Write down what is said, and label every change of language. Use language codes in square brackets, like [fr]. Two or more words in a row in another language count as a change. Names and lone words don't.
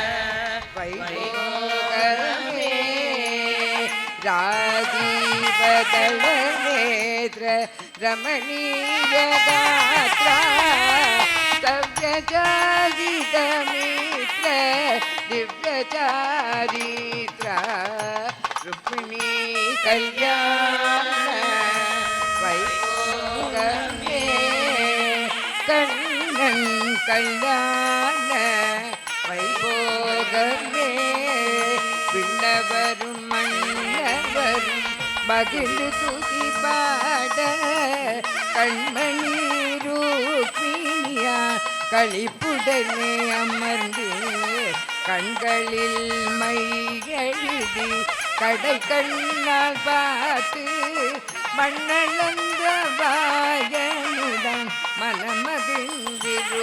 [te] వైభోగమే రాజీవదళ నేత్ర రమణీయ గాత్రా సవ్యచారితమిత్ర దివ్యచారిత్ర రుక్మిణీ కల్యాణ [ta] வைபோகமே கண்ணன் கல்யாண வைபோகமே விண்ணவரும் மன்னவரும் மகிழ்ந்து துதி பாட கண்மணி ரூபிணியா களிப்புடனே அமர்ந்து கண்களில் மை எழுதி கடை கண்ணால் பார்த்து மண்ணளந்த வாயனுடன் மனமகிழ்ந்து